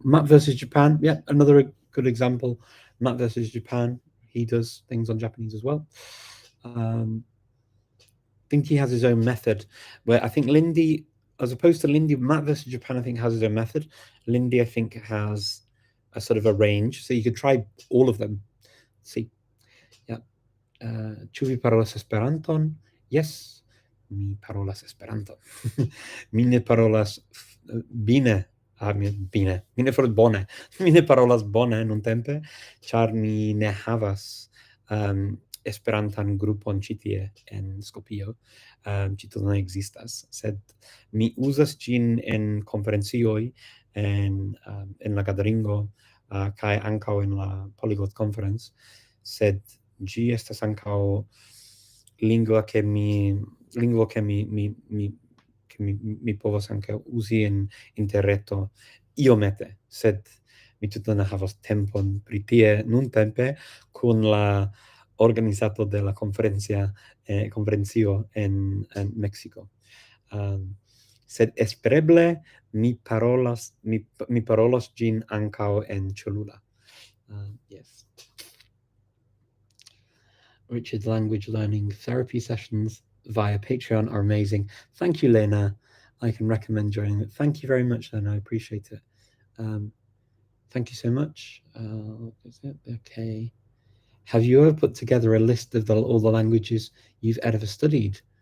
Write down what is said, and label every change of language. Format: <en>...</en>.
<en>Matt versus Japan, yeah, another good example. Matt versus Japan, he does things on Japanese as well. I think he has his own method, where I think Lindy, as opposed to Lindy, Matt versus Japan, I think has his own method. Lindy, I think, has a sort of a range, so you could try all of them. See, yeah.</en> <eo>Ĉu vi parolas Esperanton?</eo> <en>Yes,</en> <eo>mi parolas Esperanton. Mi ne parolas bine. Bine. Mi ne parolas bone. Mi ne parolas bone nuntempe, ĉar mi ne havas Esperantan grupon ĉi tie en Skopjo. Ĉi tio ne ekzistas, sed mi uzas ĝin en konferencioj, en la gatheringo, kaj ankaŭ en la Polyglot Conference, sed ĝi estas ankaŭ lingvo ke mi povas ankaŭ uzi en interreto iomete, sed mi tute ne havas tempon pri tie nuntempe kun la organizato de la konferencio en Meksiko. Sed espereble mi parolas ĝin ankaŭ en Cholula.</eo> <en>Yes. Richard's language learning therapy sessions via Patreon are amazing. Thank you, Lena. I can recommend joining it. Thank you very much, Lena. I appreciate it. Thank you so much. Is it okay? Have you ever put together a list of all the languages you've ever studied?</en>